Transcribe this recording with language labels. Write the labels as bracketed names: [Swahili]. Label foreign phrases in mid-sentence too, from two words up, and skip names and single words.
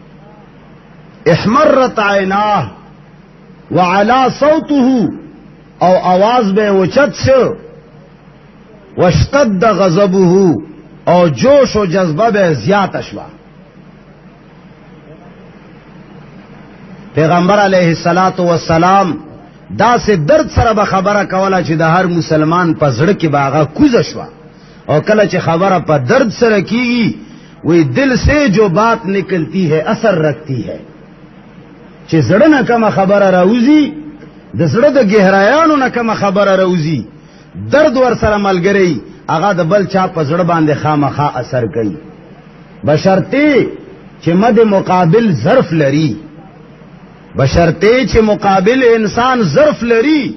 [Arabic] احمرت عیناه وعلى صوته، [Pashto] او आवाज به اوچت شو. واشتد غضبه، او جوش و جذبه به زیات شوا. پیغمبر علیہ الصلوۃ والسلام دا سے درد سره به خبره کوله چې د هر مسلمان په زړه کې باغه کوزه شوا. او کله چې خبره په درد سره کیږي وی [Urdu] دل سے جو بات نکلتی ہے اثر رکھتی ہے. [Pashto] چې زړه نه کومه خبره راوځي، د زړه د گہرایانو نه کومه خبره راوځي، درد ور سره ملګری هغه د بل چا په زړه باندې خامخا اثر کوي، بشرطه چې مد مقابل ظرف لري، بشرطه چې مقابل انسان ظرف لري.